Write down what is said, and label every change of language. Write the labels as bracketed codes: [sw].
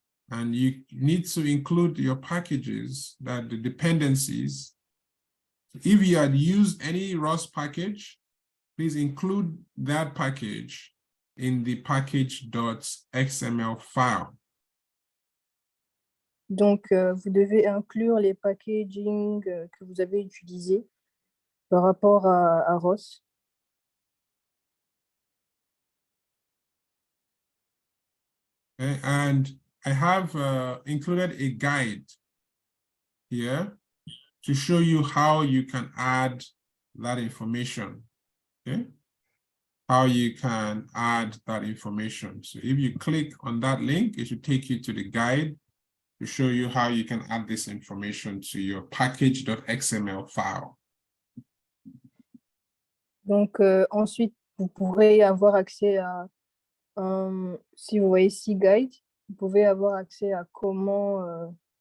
[en] And you need to include your packages, that the dependencies. If you had used any ROS package, please include that package in the package.xml file. [fr] Donc, vous devez inclure les packaging que vous avez utilisés par rapport à ROS. [en] Okay, and I have included a guide here to show you how you can add that information, okay? How you can add that information. So if you click on that link, it should take you to the guide to show you how you can add this information to your package.xml file. [fr] Donc, ensuite, vous pourrez avoir accès à, si vous voyez ici Guide, vous pouvez avoir accès à comment